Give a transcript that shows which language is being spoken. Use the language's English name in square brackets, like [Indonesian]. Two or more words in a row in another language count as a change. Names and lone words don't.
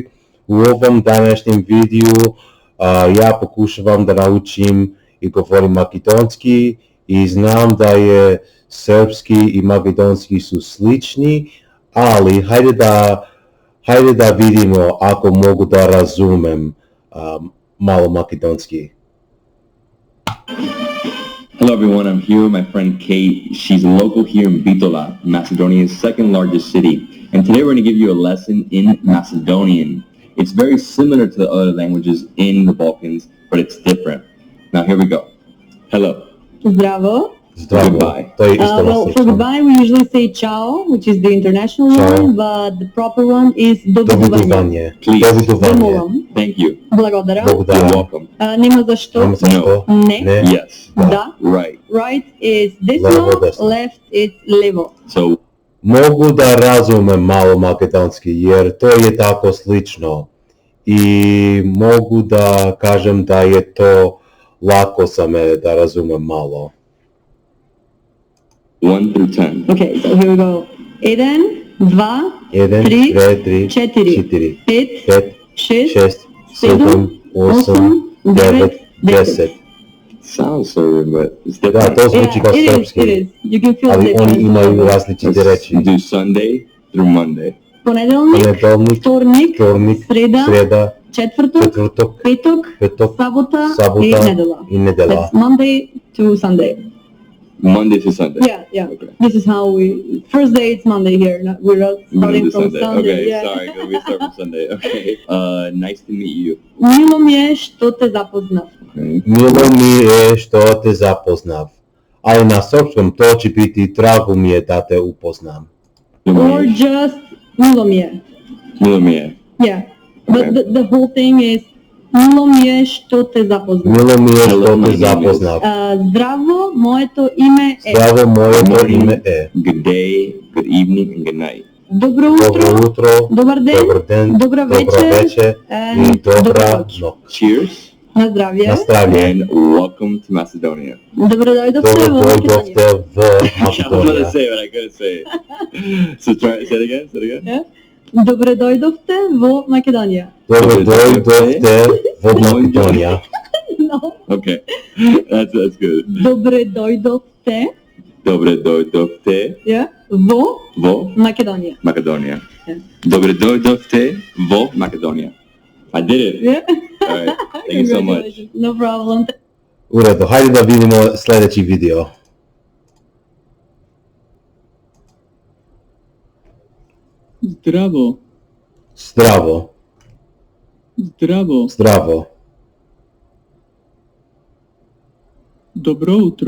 [Serbian] У овом данешнем видео ја покушавам да научим и говорим македонски и знам да е српски и македонски су слични, али хајде да видимо ако могу да разумем мало македонски. [English] Hello everyone, I'm here with my friend Kate. She's a local here in Bitola, Macedonia's second largest city. And today we're going to give you a lesson in Macedonian. It's very similar to the other languages in the Balkans, but it's different. Now here we go. Hello. [Macedonian] Здраво. [English] Goodbye. Well, for goodbye we usually say ciao, which is the international one, but the proper one is добродување. Please. [Macedonian] Домолам. [English] Thank you. [Macedonian] Благодарам. [English] You're welcome. [Macedonian] Нема зашто. [English] No. [Macedonian] Не. [English] Yes. [Macedonian] Да. [English] Right. Right is десно, left is лево. So [Serbian] Могу да разумем мало македонски, јер тој е тако слично. И могу да кажем да е то лако саме да разумем мало. [English] 1 through 10. Okay, so here we go. 1, 2, 1, 3, 2, 3, 4, 5, 5, 6, 6, 7, 8, 9, 10. Sounds Serbian, but it's [Macedonian] Да, [English] different. [Macedonian] тоа звучи како [English] it [Macedonian] српски, [English] is. You can feel [Serbian] али они [English] difference. [Serbian] имају различити речи. [English] Let's do Sunday through Monday. [Macedonian] Понеделник, Понеделник, вторник, вторник, среда, среда, четврток, четврток, петок, петок, сабота и сабота недела. и недела. [English] That's Monday to Sunday. Monday to Sunday. Yeah. Okay. This is how we. First day it's Monday here. We're not starting Monday to from Sunday. Sunday. Okay, Yeah. sorry. We start from Sunday. Okay. Nice to meet you. [Macedonian] Мило ми е што те запознав. [English] Okay. [Macedonian] Мило ми е што те запознав. [Serbian] Али на српском [Macedonian] тоа ќе [Serbian] бити драго ми е да те упознам. [English] Or just [Macedonian] мило ми е. Мило Мија. [English] Yeah. But Okay. the whole thing is [Macedonian] мило ми е што те запознав. Мило ми е [English] Hello, [Macedonian] што [English] my [Macedonian] те [English] name is- [Macedonian] запознав. Здраво, моето име е. Здраво, моето име е. [English] Good day, good evening, and good night. [Macedonian] Добро Добро утро, утро, добар ден, добар ден, добра добра вечер, вечер и [English] and [Macedonian] добра добра ноќ. ноќ. [English] Cheers [Macedonian] На здравје. На здравје. [English] and welcome to Macedonia. [Macedonian] Добро дојдовте Добро во дојдовте Македонија. во [English] I was about to [Macedonian] Македонија. [English] say it, but I couldn't say it. So try say it again. Say it again. [Macedonian] Добро дојдовте во Македонија. Добро дојдовте во Македонија. [English] No. Okay, that's good. [Macedonian] Добре дојдовте Добре дојдовте во vo Македонија. [English] Macedonia. Yeah. [Macedonian] Добре дојдовте во Macedonia. [English] I did it. Yeah. All right. Thank you so much. Congratulations. No problem. [Macedonian] Уредо, хајде да видиме следеќи видео. Здраво, Здраво, здраво, здраво, добро утро,